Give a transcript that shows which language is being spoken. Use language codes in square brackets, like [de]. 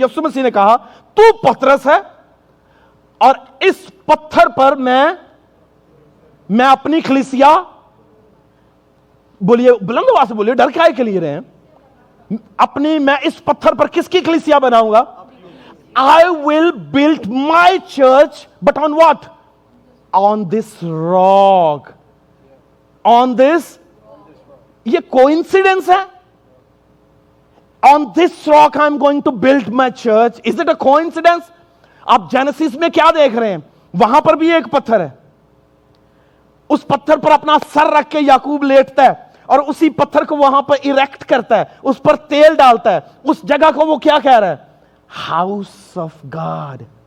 [ur] یسوع مسیح نے کہا تو پترس ہے اور اس پتھر پر میں اپنی کلیسیا, بولیے بلند آواز سے بولیے, ڈر کائے کے لیے رہے ہیں, میں اس پتھر پر کس کی کلیسیا بناؤں گا؟ [en] I will build my church, but on what? On this rock. On this, [ur] یہ coincidence ہے? [en] On this rock I'm going to build my church. Is it a coincidence? [ur] آپ جینیسس میں کیا دیکھ رہے ہیں؟ وہاں پر بھی ایک پتھر ہے, اس پتھر پر اپنا سر رکھ کے یعقوب لیٹتا ہے اور اسی پتھر کو وہاں پر اریکٹ کرتا ہے, اس پر تیل ڈالتا ہے, اس جگہ کو وہ کیا کہہ رہا ہے؟ [en] House of God.